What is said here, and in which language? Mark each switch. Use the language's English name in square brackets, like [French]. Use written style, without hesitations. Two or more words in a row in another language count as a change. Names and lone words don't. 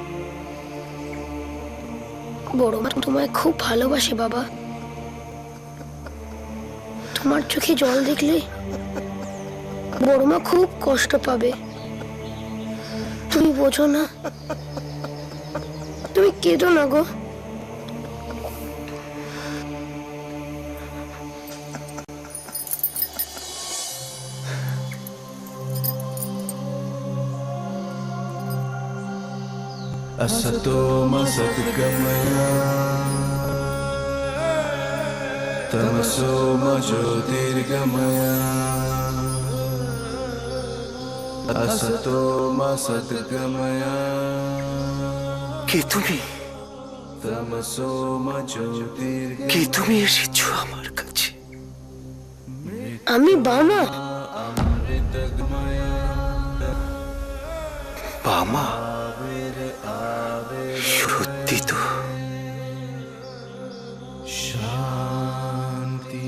[Bangla] বড় মা তোমায় খুব ভালোবাসে বাবা। তোমার চোখে জল দেখলে বড় মা খুব কষ্ট পাবে। তুমি বোঝো না, তুমি কেঁদো না গো। [Sanskrit] असतो मा सद्गमया तमसो मा ज्योतिर्गमया असतो मा सद्गमया [Bangla] কে তুমি? [Sanskrit] तमसो मा ज्योतिर्गमया [Bangla] কে তুমি এসেছো আমার কাছে? আমি বামা। বামা? সত্যি তো? [Sanskrit] शांति